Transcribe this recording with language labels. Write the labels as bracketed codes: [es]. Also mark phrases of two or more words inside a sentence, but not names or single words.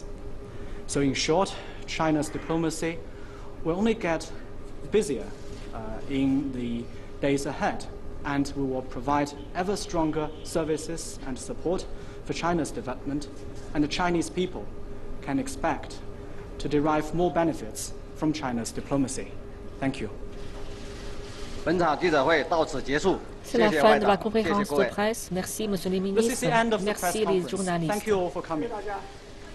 [en] So in short, China's diplomacy will only get busier in the days ahead, and we will provide ever stronger services and support for China's development, and the Chinese people can expect to derive more benefits from China's diplomacy. Thank you. [zh] 本场记者会到此结束。 [fr] C'est la fin de la conférence de presse. Merci, Monsieur le ministre. Merci, les journalistes. [en] Thank you all for coming.